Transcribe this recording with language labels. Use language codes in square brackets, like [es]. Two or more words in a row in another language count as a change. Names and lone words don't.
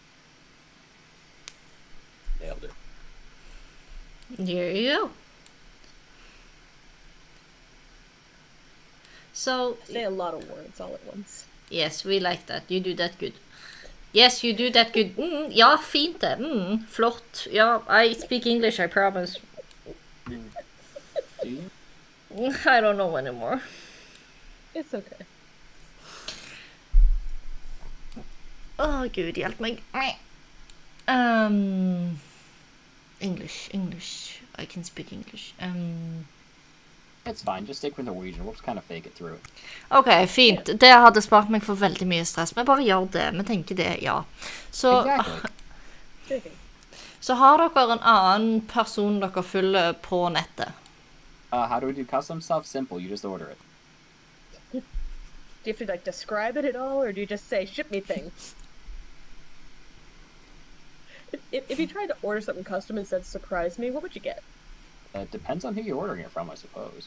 [en] Nailed it. There you go. So Say a lot of words all at once. yes, we like that. You do that good. Yes, you do that good. [no] Ja, fint det. Flott. Ja, [en] I speak English, I promise. Do you? I don't know anymore. It's okay. [sv] Gud, hjälp mig. [en] English. I can speak English. It's fine, just stick with Norwegian, we'll just kind of fake it through. [no] Ok, fint. Det hadde spart meg for veldig mye stress, men bare gjør det. Vi tenker det, ja. Så, [en] Exactly. [no] så har dere en annen person dere følger på nettet. [en] How do we do custom stuff? Simple, you just order it. Do you have to like describe it at all, or do you just say ship me things? If you tried to order something custom and said surprise me, what would you get? It depends on who you're ordering it from, I suppose.